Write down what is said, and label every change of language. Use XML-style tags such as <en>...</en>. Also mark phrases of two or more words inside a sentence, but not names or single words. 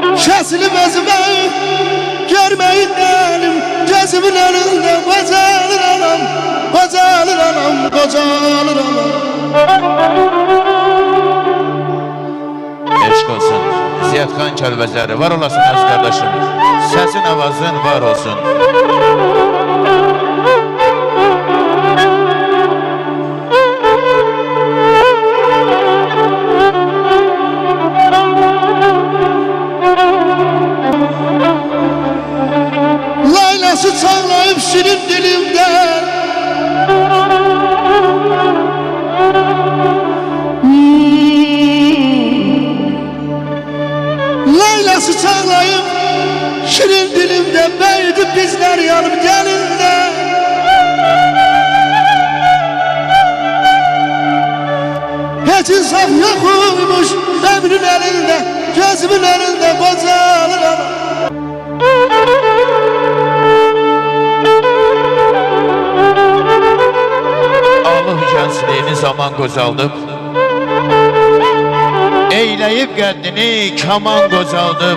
<tr>kesilip özüme görmeyin elim gözümün önünde kocalır anam, kocalır anam, kocalır anam.</tr> <az>Eşq olsun Ziyadxan Kəlbəzəri, var olasın öz qardaşım. Səsin, avazın var olsun.</az> <tr>Laylası çağlayıp şirin dilimde Laylası çağlayıp şirin dilimde büyüdü bizler yanım gelinde. Hiç insaf yokmuş ömrün elinde, gözümün önünde kocalır anam.</tr> <az>Allah gəncliyini zaman qocaldıb, eyləyib qəddini kaman qocaldıb.</az>